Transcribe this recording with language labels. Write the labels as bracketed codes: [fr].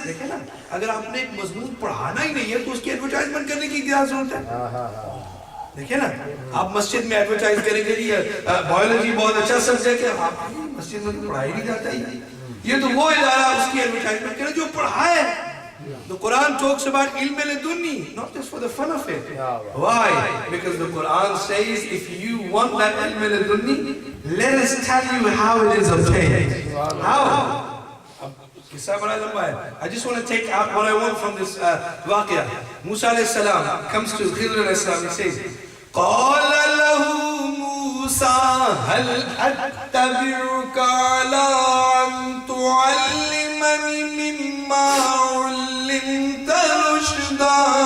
[ur] دیکھیں نا، اگر آپ نے ایک مضمون پڑھانا ہی نہیں ہے تو اس کی ایڈورٹائزمنٹ کرنے کی کیا ضرورت ہے؟ دیکھیں نا، آپ مسجد میں ایڈورٹائز کریں گے یہ بایولوجی بہت اچھا سبجیکٹ ہے، آپ مسجد میں پڑھائی نہیں جاتا ہی. یہ تو وہ ادارہ اس کی ایڈورٹائزمنٹ کرے جو پڑھائے. [en] The Quran talks about ilm al-dunni, not just for the fun of it. Why? Because the Quran says if you want that ilm al-dunni, let us tell you how it is obtained. [ur] How? قصہ بڑا لمبا ہے. [en] I just want to take out what I want from this واقعہ. Musa alayhi salam comes to Khidr alayhi salam, he says [ar] قال له موسى هل أتبعك على أن تعلمني مما علمت رشدا.